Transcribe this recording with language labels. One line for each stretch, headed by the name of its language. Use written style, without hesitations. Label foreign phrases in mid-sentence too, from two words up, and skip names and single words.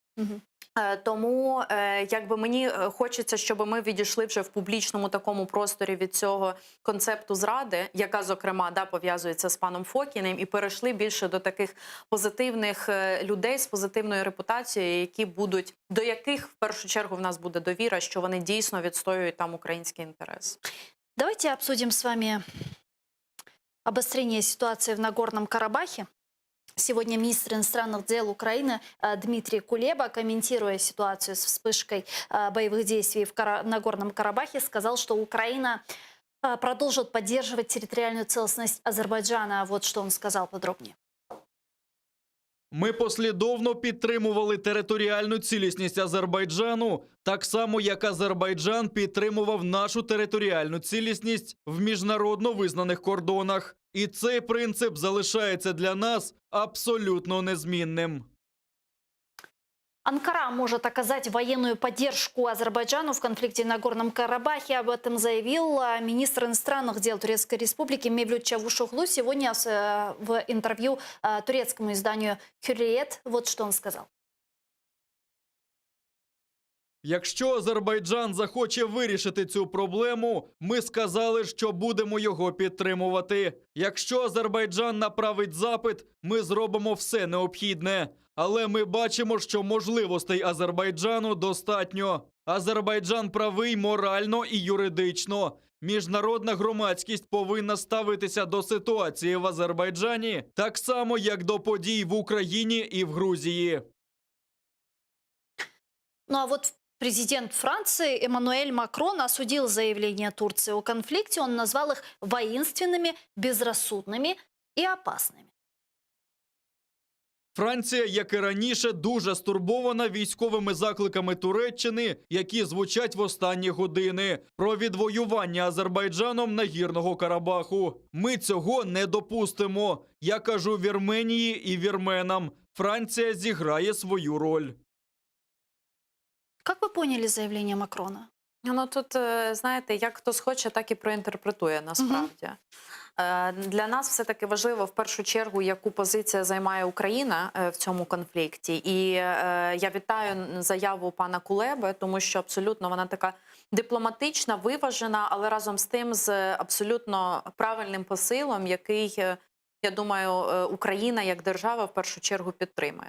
Ukrainian: Тому якби мені хочеться, щоб ми відійшли вже в публічному такому просторі від цього концепту зради, яка, зокрема, пов'язується з паном Фокіним, і перейшли більше до таких позитивних людей з позитивною репутацією, які будуть, до яких в першу чергу в нас буде довіра, що вони дійсно відстоюють там український інтерес.
Russian: Давайте обсудим с вами обострение ситуации в Нагорном Карабахе. Сегодня министр иностранных дел Украины Дмитрий Кулеба, комментируя ситуацию с вспышкой боевых действий в Нагорном Карабахе, сказал, что Украина продолжит поддерживать территориальную целостность Азербайджана. Вот что он сказал подробнее.
Ukrainian: Ми послідовно підтримували територіальну цілісність Азербайджану, так само, як Азербайджан підтримував нашу територіальну цілісність в міжнародно визнаних кордонах. І цей принцип залишається для нас абсолютно незмінним.
Russian: Анкара может оказать военную поддержку Азербайджану в конфликте на Горном Карабахе. Об этом заявил министр иностранных дел Турецкой Республики Мевлют Чавушоглу сегодня в интервью турецкому изданию «Hürriyet». Вот что он сказал.
Ukrainian: Якщо Азербайджан захоче вирішити цю проблему, ми сказали, що будемо його підтримувати. Якщо Азербайджан направить запит, ми зробимо все необхідне. Але ми бачимо, що можливостей Азербайджану достатньо. Азербайджан правий морально і юридично. Міжнародна громадськість повинна ставитися до ситуації в Азербайджані так само, як до подій в Україні і в Грузії.
Russian: Ну а вот президент Франции Эммануэль Макрон осудил заявления Турции о конфликте. Он назвал их воинственными, безрассудными и опасными.
Ukrainian: Франція, як і раніше, дуже стурбована військовими закликами Туреччини, які звучать в останні години, про відвоювання Азербайджаном Нагірного Карабаху. Ми цього не допустимо. Я кажу Вірменії і вірменам. Франція зіграє свою роль.
Russian: Как вы поняли заявление Макрона?
Ukrainian: Ну тут, знаєте, як хто схоче, так і проінтерпретує насправді. Для нас все-таки важливо в першу чергу, яку позицію займає Україна в цьому конфлікті. І я вітаю заяву пана Кулеби, тому що абсолютно вона така дипломатична, виважена, але разом з тим з абсолютно правильним посилом, який, я думаю, Україна як держава в першу чергу підтримує.